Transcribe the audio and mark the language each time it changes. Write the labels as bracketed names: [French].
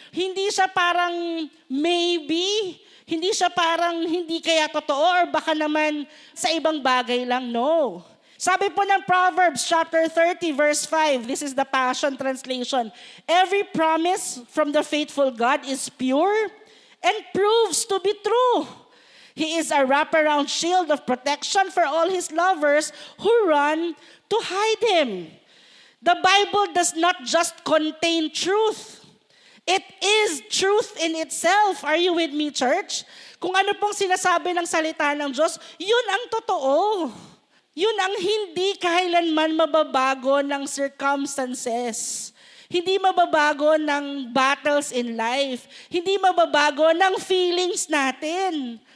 [Filipino] Hindi siya parang maybe, hindi siya parang hindi kaya totoo or baka naman sa ibang bagay lang, no. Sabi po ng [English] Proverbs chapter 30 verse 5, this is the Passion Translation, every promise from the faithful God is pure and proves to be true. He is a wraparound shield of protection for all his lovers who run to hide him. The Bible does not just contain truth. It is truth in itself. Are you with me, church? [Filipino] Kung ano pong sinasabi ng salita ng Diyos, yun ang totoo. Yun ang hindi kailanman mababago ng circumstances. Hindi mababago ng [English] battles in life. [Filipino] Hindi mababago ng feelings natin.